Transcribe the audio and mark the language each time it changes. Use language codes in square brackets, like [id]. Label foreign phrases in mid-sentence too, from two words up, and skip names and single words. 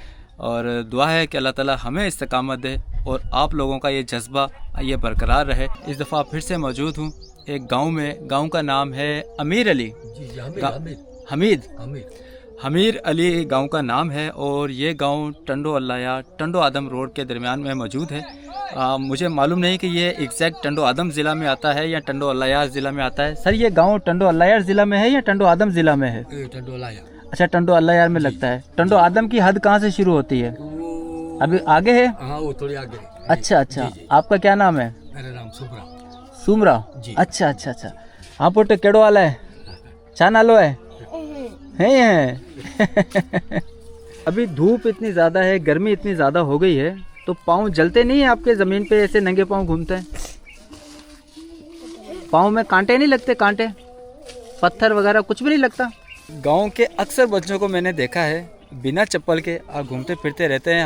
[ur] اور دعا ہے کہ اللہ تعالیٰ ہمیں استقامت دے اور آپ لوگوں کا یہ جذبہ یہ برقرار رہے. اس دفعہ پھر سے موجود ہوں ایک گاؤں میں. گاؤں کا نام ہے امیر علی. حمیر علی گاؤں کا نام ہے اور یہ گاؤں ٹنڈو الہیار ٹنڈو آدم روڈ کے درمیان میں موجود ہے. مجھے معلوم نہیں کہ یہ ایگزیکٹ ٹنڈو آدم ضلع میں آتا ہے یا ٹنڈو الہیار ضلع میں آتا ہے. سر یہ گاؤں ٹنڈو الہیار ضلع میں ہے یا ٹنڈو آدم ضلع میں ہے? टंडो अल्लाया। اچھا، ٹنڈو الہیار میں لگتا ہے۔ ٹنڈو آدم کی حد کہاں سے شروع ہوتی ہے? ابھی آگے ہے? ہاں، وہ تھوڑی آگے. اچھا اچھا، آپکا کیا نام ہے? میرا نام سومرا. سومرا؟ اچھا اچھا اچھا۔ ہاں [sd] पुट केड़ो [ur] والا ہے? [sd] छा नालो है? [ur] ابھی دھوپ اتنی زیادہ ہے، گرمی اتنی زیادہ ہو گئی ہے، تو پاؤں جلتے نہیں ہے آپکے? زمین پے ایسے ننگے پاؤں گھومتے ہیں، پاؤں میں کانٹے نہیں لگتے? کانٹے پتھر وغیرہ کچھ بھی نہیں لگتا؟ گاؤں کے اکثر بچوں کو میں نے دیکھا ہے بنا چپل کے گھومتے پھرتے رہتے ہیں.